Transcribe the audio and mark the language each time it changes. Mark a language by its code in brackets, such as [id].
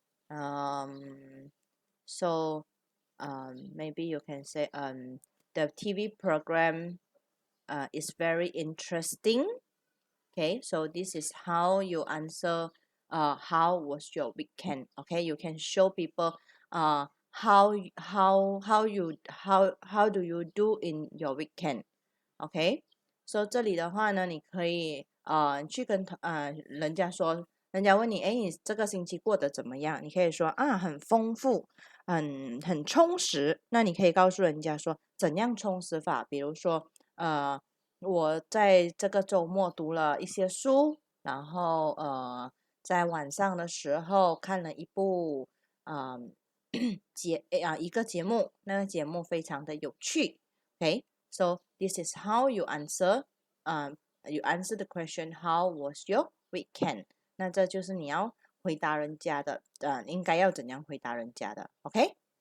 [en] So maybe you can say the TV program is very interesting. Okay, so this is how you answer how was your weekend. Okay, you can show people how do you do in your weekend. [zh] OK，所以这里的话呢，你可以去跟人家说，人家问你，哎，你这个星期过得怎么样？你可以说啊，很丰富，很充实。那你可以告诉人家说怎样充实法，比如说我在这个周末读了一些书，然后在晚上的时候看了一部一个节目，那个节目非常的有趣。 [en] OK，so this is how you answer. You answer the question. How was your weekend? [zh] 那这就是你要回答人家的，应该要怎样回答人家的？OK.